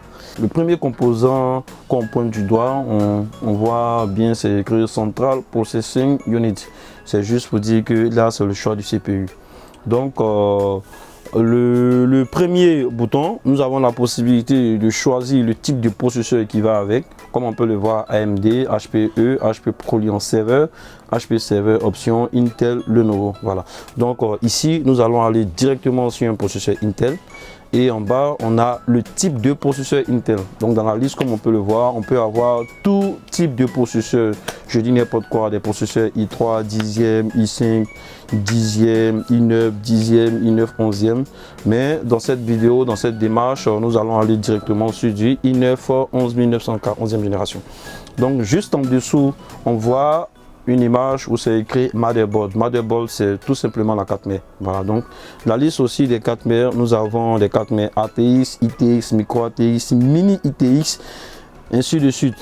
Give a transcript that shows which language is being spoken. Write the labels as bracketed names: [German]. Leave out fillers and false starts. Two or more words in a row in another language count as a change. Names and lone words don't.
[French] Le premier composant qu'on pointe du doigt, on voit bien, c'est écrit [English] Central Processing Unit. [French] C'est juste pour dire que là, c'est le choix du CPU. Donc, le premier bouton, nous avons la possibilité de choisir le type de processeur qui va avec. Comme on peut le voir, AMD, HPE, HP ProLiant Server, HP Server Option, Intel, Lenovo. Voilà. Donc ici, nous allons aller directement sur un processeur Intel. Et en bas, on a le type de processeur Intel. Donc dans la liste, comme on peut le voir, on peut avoir tout type de processeur. Je dis n'importe quoi, des processeurs i3, 10e, i5, 10e, i9, 10e, i9, 11e. Mais dans cette vidéo, dans cette démarche, nous allons aller directement sur du i9 11900K, 11e génération. Donc juste en dessous, on voit une image où c'est écrit motherboard. Motherboard, c'est tout simplement la 4 mers. Voilà, donc la liste aussi des 4 mers, nous avons des 4 mers ATX, ITX, Micro ATX, Mini ITX, ainsi de suite.